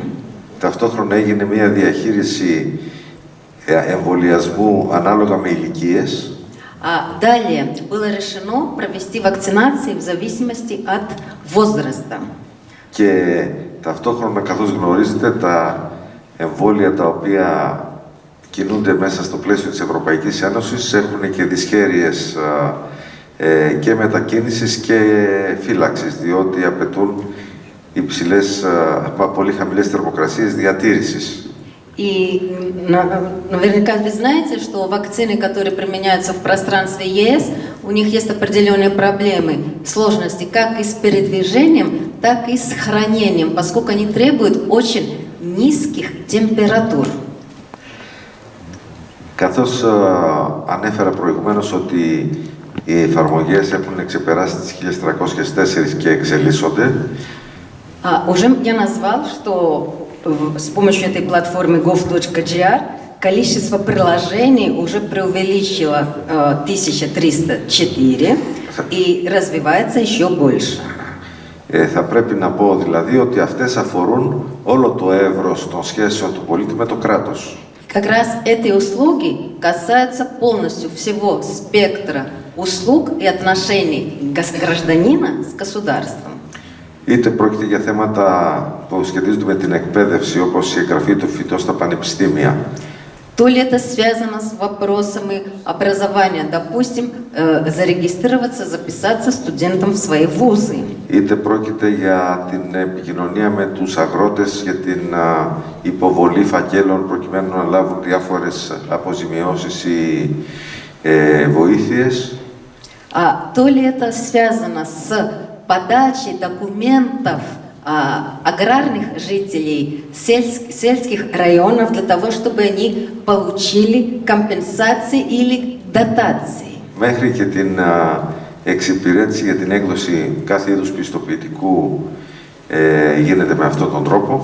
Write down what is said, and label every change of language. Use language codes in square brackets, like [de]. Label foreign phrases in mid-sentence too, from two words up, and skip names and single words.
[el] Ταυτόχρονα έγινε μια διαχείριση εμβολιασμού ανάλογα με ηλικίες. [ru] Далее было решено провести вакцинации в зависимости от возраста. [el] Και ταυτόχρονα, καθώς γνωρίζετε, τα εμβόλια τα οποία κινούνται μέσα στο πλαίσιο της Ευρωπαϊκής Ένωσης έχουν και δυσχέρειες και μετακίνησης και φύλαξης, διότι απαιτούν πολύ χαμηλές θερμοκρασίες διατήρησης. [ru] И наверняка вы знаете, что вакцины, которые применяются в пространстве ЕС, у них есть определенные проблемы, сложности как и с передвижением, так и с хранением, поскольку они требуют очень низких температур. [el] Καθώς ανέφερα προηγουμένως ότι οι εφαρμογές έχουν ξεπεράσει τις 1304 και εξελίσσονται. [ru] Уже я назвал, что с помощью этой платформы gov.gr количество приложений уже преувеличило 1304 и развивается еще больше. [el] Θα πρέπει να πω δηλαδή ότι αυτές αφορούν όλο το εύρος των σχέσεων του πολίτη με το κράτος. [ru] Как раз эти услуги касаются полностью всего спектра услуг и отношений гражданина с государством. [el] Είτε πρόκειται για θέματα που σχετίζονται με την εκπαίδευση, όπως η εγγραφή του φοιτητών στα πανεπιστήμια. [ru] То ли это связано с вопросами образования, допустим, зарегистрироваться, записаться студентом в свои вузы. [el] Είτε πρόκειται για την επικοινωνία με τους αγρότες για την υποβολή φακέλων προκειμένου να λάβουν διάφορες αποζημιώσεις ή βοήθειες. [ru] То ли это связано с подачей документов аграрных жителей сельских районов для того, чтобы они получили компенсации или дотации. [el] Μέχρι και την εξυπηρέτηση για την έκδοση κάθε είδους πιστοποιητικού γίνεται με αυτόν τον τρόπο.